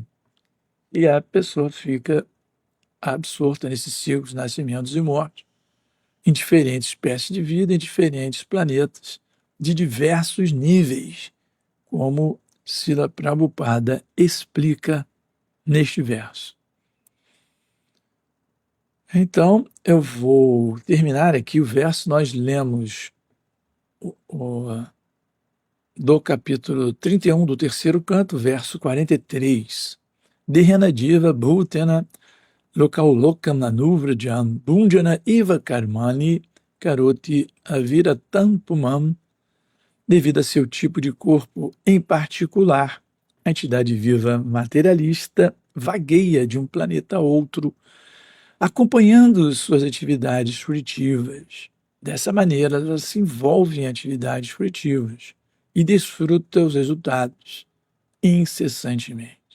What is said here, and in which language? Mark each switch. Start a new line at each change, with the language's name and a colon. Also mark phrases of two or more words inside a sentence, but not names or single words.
Portuguese: E a pessoa fica absorta nesse ciclo de nascimentos e morte, em diferentes espécies de vida, em diferentes planetas, de diversos níveis, como Srila Prabhupada explica neste verso. Então, eu vou terminar aqui o verso, nós lemos do capítulo 31 do terceiro canto, verso 43.
Sanskrit: देहेन जीव भूतेन लोकाल्लोकम् अनुव्रजन् भुञ्जान एव कर्माणि करोति अविरतं पुमान्.
Portuguese: Devido a seu tipo de corpo em particular, a entidade viva materialista vagueia de um planeta a outro, acompanhando suas atividades fruitivas. Dessa maneira, ela se envolve em atividades fruitivas e desfruta os resultados incessantemente.